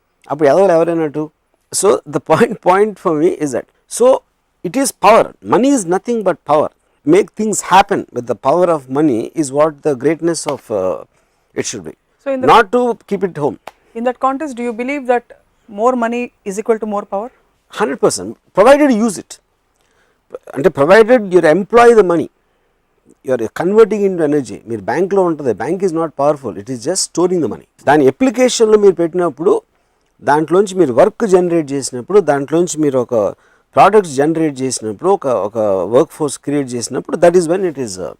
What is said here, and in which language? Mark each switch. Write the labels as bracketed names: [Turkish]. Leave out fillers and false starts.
[English] అప్పుడు ఎవరైనట్టు. So the point for me is that. So it is power. Money is nothing but power. Make things happen with the power of money is what the greatness of it should be, not to keep it home. In that context do you believe that more money is equal to more power? 100%, provided you use it. [Telugu] అంటే [English] provided you employ the money. You're converting into energy. [Telugu] మీరు బ్యాంక్లో ఉంటుంది, [English] Bank is not powerful, it is just storing the money. [Telugu] దాని అప్లికేషన్లో మీరు పెట్టినప్పుడు, దాంట్లోంచి మీరు వర్క్ జనరేట్ చేసినప్పుడు, దాంట్లోంచి మీరు ఒక ప్రోడక్ట్స్ జనరేట్ చేసినప్పుడు, ఒక వర్క్ ఫోర్స్ క్రియేట్ చేసినప్పుడు, [English] that is when it is